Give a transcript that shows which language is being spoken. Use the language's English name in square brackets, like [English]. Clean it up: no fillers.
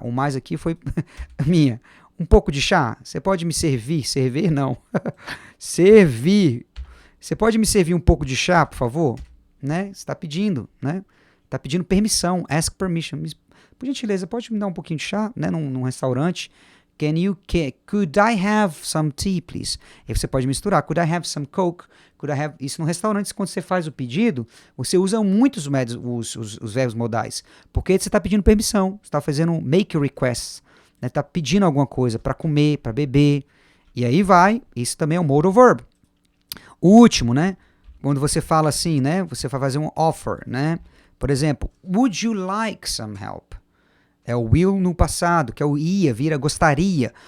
[Portuguese] O mais aqui foi minha. Um pouco de chá? Você pode me servir? Servir não. Servir. Você pode me servir um pouco de chá, por favor? Né? Você está pedindo, né? Está pedindo permissão, [English] ask permission. [Portuguese] Por gentileza, pode me dar um pouquinho de chá, né? Num restaurante. [English] Could I have some tea, please? [Portuguese] Aí você pode misturar. [English] Could I have some Coke? Could I have... [Portuguese] Isso no restaurante, quando você faz o pedido, você usa muito os verbos modais. Porque você está pedindo permissão. Você está fazendo [English] make requests. [Portuguese] Está pedindo alguma coisa para comer, para beber. E aí vai. Isso também é um modal verb. O último, né? Quando você fala assim, né? Você vai fazer um offer, né? Por exemplo, [English] would you like some help? [Portuguese] É o will no passado, que é o ia, vira gostaria.